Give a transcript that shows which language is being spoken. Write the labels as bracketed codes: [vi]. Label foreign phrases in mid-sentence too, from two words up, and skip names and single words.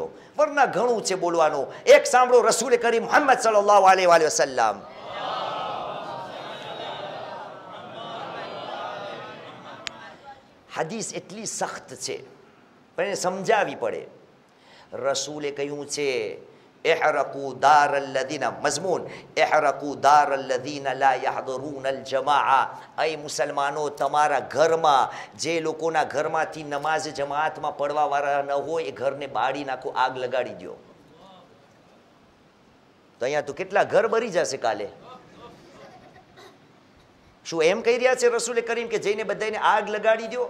[gu] વરના ઘણું છે બોલવાનું. એક સાંભળો, રસૂલ કરીમ મુહમ્મદ [ar] صلى الله عليه وسلم, [gu] હદીસ એટલી સખ્ત છે પણ એને સમજાવવી પડે. રસૂલે કહ્યું છે [ar] احرقوا دار الذين مضمون احرقوا دار الذين لا يحضرون الجماعه. [gu] اي મુસલમાનો, તમારા ઘરમાં જે લોકોના ઘરમાંથી નમાઝ જમાતમાં પડવા વાળા ન હોય એ ઘરને બાળી નાખો, આગ લગાડી દો. તો અહીંયા તો કેટલા ઘર બળી જશે કાલે. શું એમ કહી રહ્યા છે રસૂલ કરીમ કે જઈને બધાને આગ લગાડી દો?